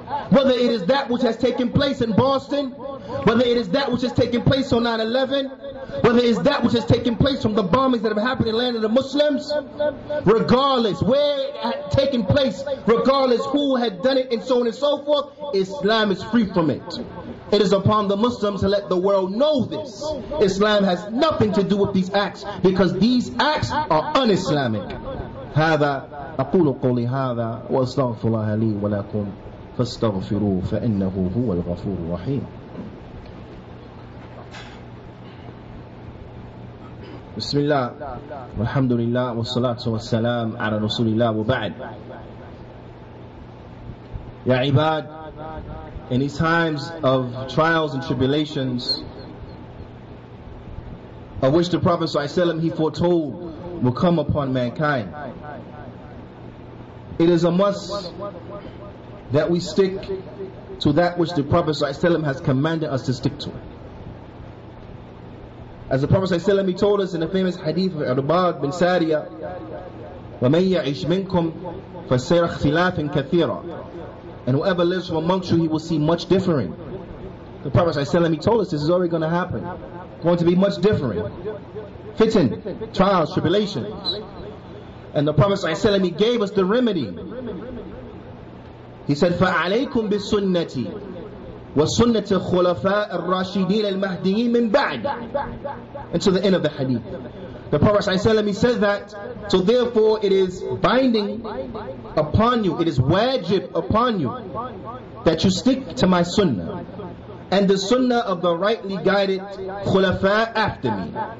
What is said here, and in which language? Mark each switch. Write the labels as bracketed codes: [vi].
[en] Whether it is that which has taken place in Boston, whether it is that which has taken place on 9/11, whether it is that which has taken place from the bombings that have happened in the land of the Muslims, regardless where it had taken place, regardless who had done it, and so on and so forth, Islam is free from it. It is upon the Muslims to let the world know this. Islam has nothing to do with these acts, because these acts are un-Islamic. [ar] هذا أقول قولي هذا وأستغفر الله لي ولكم فاستغفروه فإنه هو الغفور الرحيم. بسم الله والحمد لله والصلاة والسلام على رسول الله وبعد. Ya ibad, [en] in these times of trials and tribulations, of which the Prophet ﷺ, he foretold will come upon mankind, it is a must that we stick to that which the Prophet ﷺ has commanded us to stick to. As the Prophet ﷺ, he told us in the famous hadith of Abdis bin Sariyah, [ar] وَمَنْ يَعِشْ مِنْكُمْ فَسَيَرَ اخْتِلَافٍ كَثِيرًا. [en] And whoever lives from amongst you, he will see much differing. The Prophet ﷺ, he told us this is already going to happen. Going to be much differing. Fitan, trials, tribulations. And the Prophet ﷺ, he gave us the remedy. He said, [ar] فَعَلَيْكُمْ بِالسُنَّةِ وَسُنَّةِ خُلَفَاءِ الرَّاشِدِينَ الْمَهْدِيِّينَ مِنْ بَعْدِ. [en] And to the end of the hadith. The Prophet ﷺ, he said that, so therefore it is binding upon you, it is wajib upon you, that you stick to my sunnah, and the sunnah of the rightly guided khulafa after me.